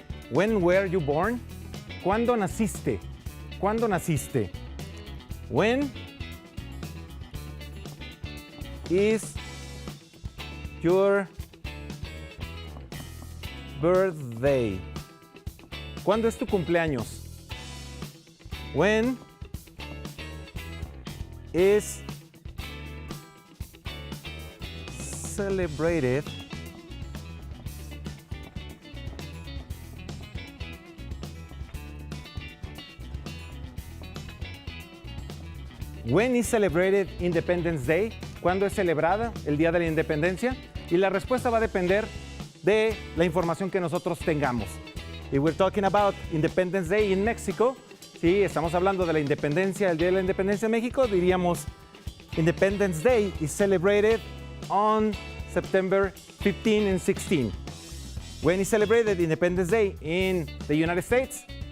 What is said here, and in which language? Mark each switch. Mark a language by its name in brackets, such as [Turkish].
[English] When were you born? [Spanish] ¿Cuándo naciste? ¿Cuándo naciste? [English] When is your birthday? [Spanish] ¿Cuándo es tu cumpleaños? [English] When is celebrated When is celebrated Independence Day? [Spanish] ¿Cuándo es celebrada el Día de la Independencia? Y la respuesta va a depender de la información que nosotros tengamos. [English] If we're talking about Independence Day in Mexico, [Spanish] si estamos hablando de la independencia, el Día de la Independencia de México, diríamos [English] Independence Day is celebrated on September 15 and 16. When is celebrated Independence Day in the United States?